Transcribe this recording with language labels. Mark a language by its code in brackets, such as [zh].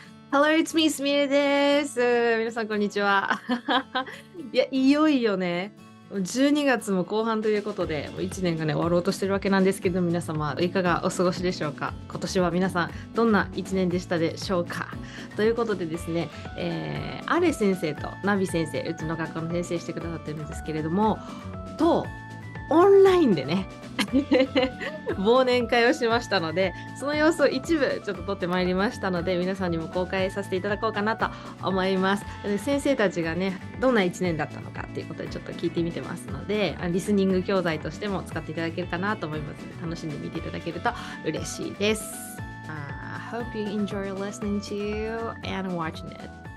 [en] Hello, it's me, すみれです。 [ja] 皆さん、こんにちは。いや、いよいよね、12月も後半ということで、もう1年がね、終わろうとしてるわけなんですけど、皆様、いかがお過ごしでしょうか。今年は皆さん、どんな1年でしたでしょうか。ということでですね、アレ先生とナビ先生、うちの学校の先生してくださってるんですけれども、と、オンラインでね、忘年会をしましたので、その様子を一部ちょっと撮ってまいりましたので、皆さんにも公開させていただこうかなと思います。で先生たちがね、どんな1年だったのかっていうことでちょっと聞いてみてますので、リスニング教材としても使っていただけるかなと思いますので、楽しんでみていただけると嬉しいです。 [en] Hope you enjoy listening to and watching it.